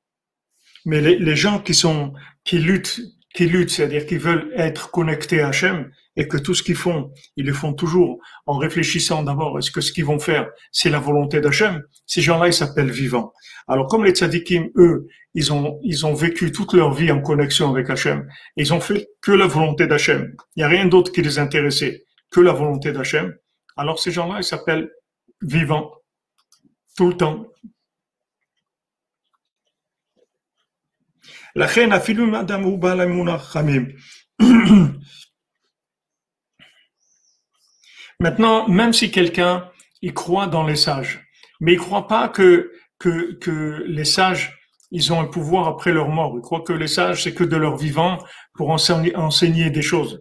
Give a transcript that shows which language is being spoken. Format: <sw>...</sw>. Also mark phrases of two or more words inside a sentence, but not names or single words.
<fr>Mais les gens qui luttent qui luttent, c'est-à-dire qui veulent être connectés à Hachem et que tout ce qu'ils font, ils le font toujours en réfléchissant d'abord est-ce que ce qu'ils vont faire, c'est la volonté d'Hachem, ces gens-là, ils s'appellent vivants. Alors comme les tzadikim, eux, ils ont vécu toute leur vie en connexion avec Hachem, ils ont fait que la volonté d'Hachem. Il n'y a rien d'autre qui les intéressait que la volonté d'Hachem. Alors ces gens-là, ils s'appellent vivants tout le temps.</fr> <he>לכן אפילו אם אדם הוא בעל אמונה חכמים.</he> <fr>Maintenant, même si quelqu'un il croit dans les sages, mais il croit pas que les sages ils ont un pouvoir après leur mort. Il croit que les sages c'est que de leur vivant pour enseigner des choses.</fr>